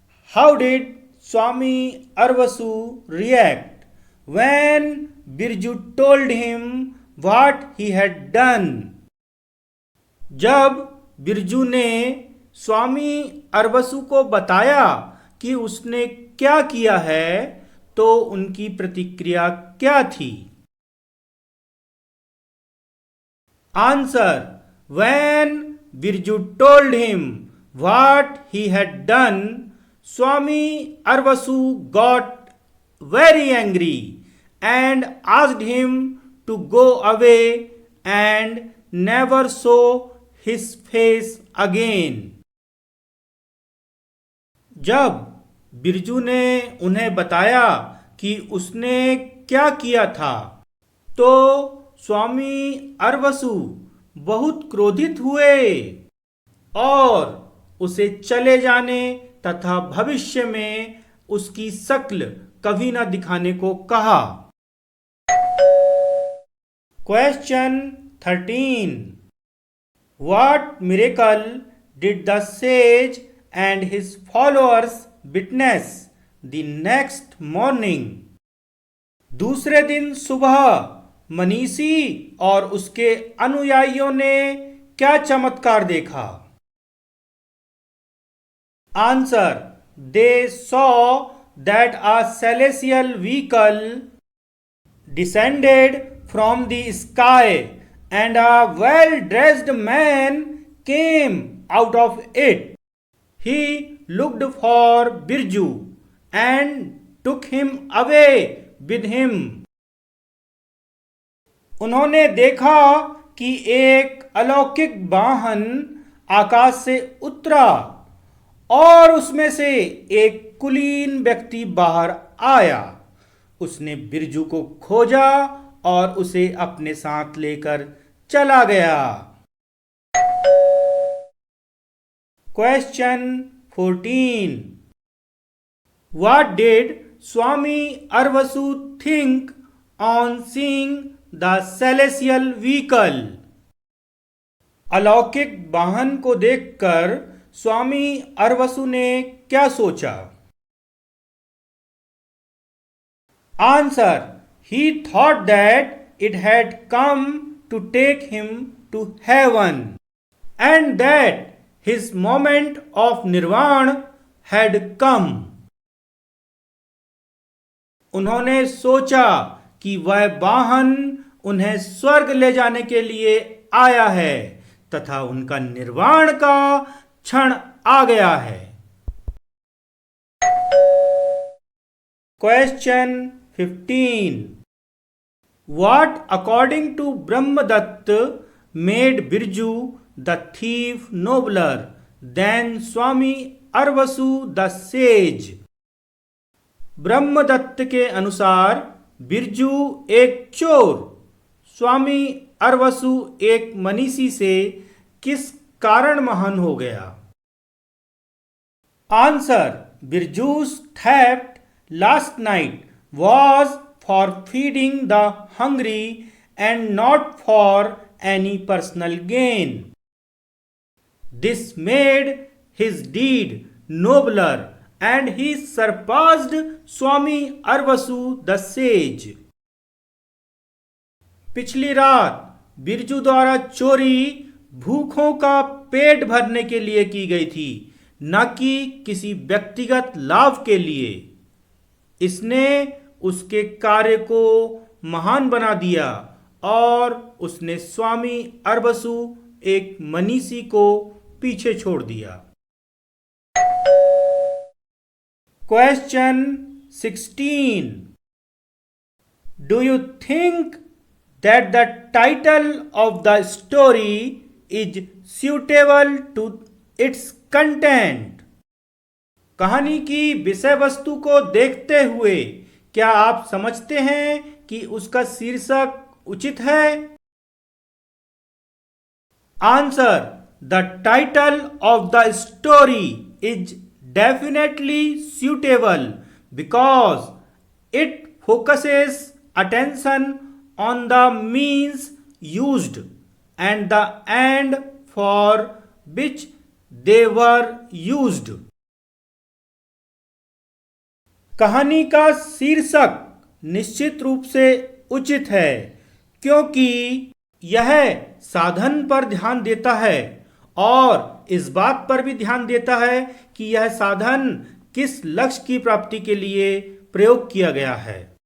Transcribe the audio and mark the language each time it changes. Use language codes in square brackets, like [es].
[en] How did Swami Arvasu react when Birju told him what he had done? [hi] जब बिरजू ने स्वामी अरवसु को बताया कि उसने क्या किया है, तो उनकी प्रतिक्रिया क्या थी? [en] Answer: When Birju told him what he had done, Swami Arvasu got very angry and asked him to go away and never show his face again. [hi] जब बिरजू ने उन्हें बताया कि उसने क्या किया था, तो स्वामी अरवसु बहुत क्रोधित हुए और उसे चले जाने तथा भविष्य में उसकी शक्ल कभी न दिखाने को कहा। [en] Question 13. What miracle did the sage and his followers witness the next morning? [hi] दूसरे दिन सुबह मनीषी और उसके अनुयायियों ने क्या चमत्कार देखा? [en] Answer: They saw that a celestial vehicle descended from the sky and a well-dressed man came out of it. He looked for Birju and took him away with him. [hi] उन्होंने देखा कि एक अलौकिक वाहन आकाश से उतरा और उसमें से एक कुलीन व्यक्ति बाहर आया। उसने बिरजू को खोजा और उसे अपने साथ लेकर चला गया। [en] Question 14. What did Swami Arvasu think on seeing the celestial vehicle? [hi] अलौकिक वाहन को देखकर स्वामी अरवसु ने क्या सोचा? [en] Answer: He thought that it had come to take him to heaven and that his moment of nirvana had come. [hi] उन्होंने सोचा कि वह वाहन उन्हें स्वर्ग ले जाने के लिए आया है तथा उनका निर्वाण का क्षण आ गया है। [en] Question 15. What according to Brahmadatta made Birju the thief nobler than Swami Arvasu the sage? [hi] Brahmadatta के अनुसार बिरजू एक चोर, स्वामी अरवसु एक मनीषी से किस कारण महान हो गया? [en] Answer: Birju's theft last night was for feeding the hungry and not for any personal gain. This made his deed nobler and he surpassed Swami Arvasu the sage. [hi] पिछली रात बिरजू द्वारा चोरी भूखों का पेट भरने के लिए की गई थी, न कि किसी व्यक्तिगत लाभ के लिए। इसने उसके कार्य को महान बना दिया और उसने स्वामी अरबसु एक मनीषी को पीछे छोड़ दिया। [en] Question 16. Do you think that the title of the story is suitable to its content? [hi] कहानी की विषय वस्तु को देखते हुए क्या आप समझते हैं कि उसका शीर्षक उचित है? [en] Answer: the title of the story is definitely suitable because it focuses attention on the means used and the end for which they were used. [hi] कहानी का शीर्षक निश्चित रूप से उचित है क्योंकि यह साधन पर ध्यान देता है और इस बात पर भी ध्यान देता है कि यह साधन किस लक्ष्य की प्राप्ति के लिए प्रयोग किया गया है।